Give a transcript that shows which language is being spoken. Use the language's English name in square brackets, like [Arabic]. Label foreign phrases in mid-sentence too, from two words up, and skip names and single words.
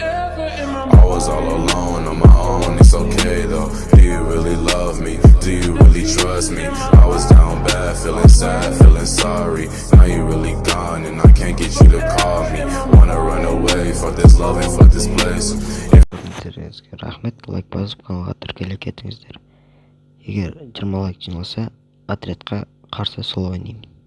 [English] I was all alone on my own, it's okay though. Do you really love me? Do you really trust me? I was down bad, feeling sad, feeling sorry. Now you really gone and I can't get you to call me. Wanna run away, fuck this love and fuck this place. [Kazakh] Рахмет, лайк басып каналға тіркеле кетіңіздер. Егер 20 лайк жиналса, отрядқа қарсы соло ойнаймын.